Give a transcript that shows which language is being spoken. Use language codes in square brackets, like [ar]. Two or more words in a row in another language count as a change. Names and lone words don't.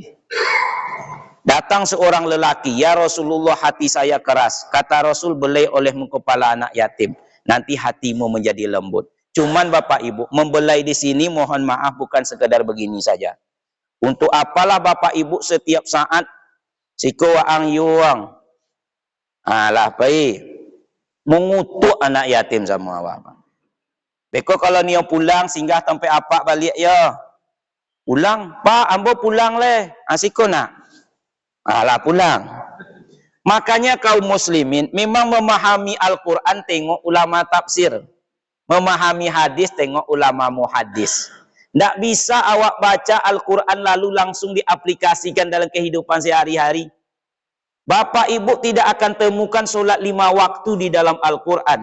[id] Datang seorang lelaki, ya Rasulullah hati saya keras. Kata Rasul, belai oleh kepala anak yatim. Nanti hatimu menjadi lembut. Cuman Bapak Ibu, membelai di sini mohon maaf bukan sekedar begini saja. Untuk apalah Bapak Ibu setiap saat [min] siko waang yuang. Alah pai. [id] Mengutuk anak yatim sama awak. Beko kalau dia pulang singgah sampai apa balik ya. [min] Pulang, Pak, ambo pulang leh. Siko nak. Alah pulang. [id] Makanya kaum muslimin memang memahami Al-Quran tengok ulama tafsir. Memahami hadis tengok ulama muhadis. Tidak bisa awak baca Al-Quran lalu langsung diaplikasikan dalam kehidupan sehari-hari. Bapak ibu tidak akan temukan solat 5 waktu di dalam Al-Quran.